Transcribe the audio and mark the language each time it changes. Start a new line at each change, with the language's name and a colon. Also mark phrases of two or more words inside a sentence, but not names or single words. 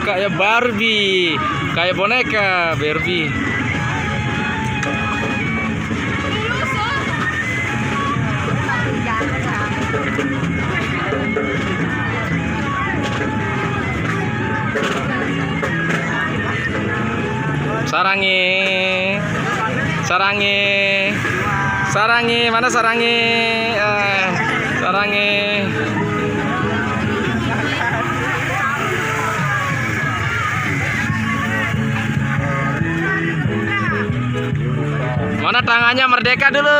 Indonesian: kayak Barbie, kayak boneka Barbie. Sarangi, sarangi, sarangi, mana sarangi? Sarangi. Mana tangannya merdeka dulu?